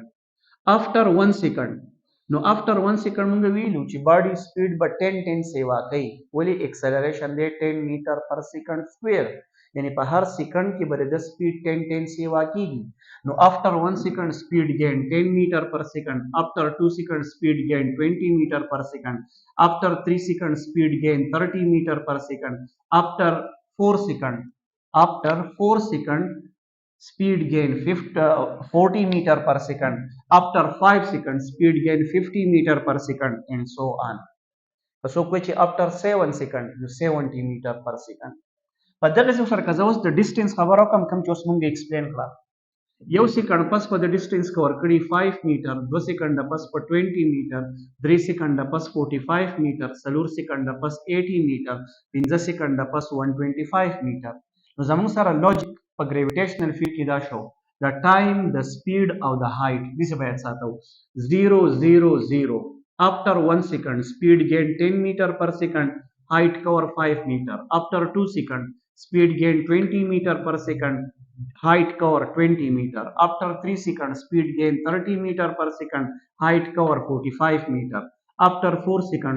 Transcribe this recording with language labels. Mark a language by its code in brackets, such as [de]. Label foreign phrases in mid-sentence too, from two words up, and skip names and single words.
[en] after 1 second [ps] نو [en] after 1 second [ps] موږ ویلو چې [en] body speed [ps] به 10 سیوا کوي ولې ایکسلریشن دی [en] 10 meter per second square [ps] یعنی په هر سیکنډ کې به د سپیډ 10 سیوا کیږي. [en] نو after 1 second speed gain 10 meter per second, after 2 second speed gain 20 meter per second, after 3 second speed gain 30 meter per second, after 4 second speed gain 40 meter per second. After 5 seconds, speed gain 50 meter per second, and so on. So which after 7 seconds, 70 meter per second. [ps] په دغه سره که زه اوس د ډسټنس خبره وکړم کوم چې اوس مونږ ایکسپلین کړه یو سیکنډ پس په د ډسټنس کور کړي 5 میټر 2 سیکنډ پس په 20 میټر 3 سیکنډ پس 45 میټر 4 سیکنډ پس 80 میټر 5 سیکنډ پس 125 میټر نو زموږ سره لوجیک په [en] gravitational field [ps] کې دا شو د ټایم د سپیډ او د هایټ دې باید ساتو 0 0 0 after 1 [en] second speed gain 10 meter per second height cover 5 meter after 2 seconds speed gain 20 meter per second height cover 20 meter after 3 seconds speed gain 30 meter per second height cover 45 meter after 4 seconds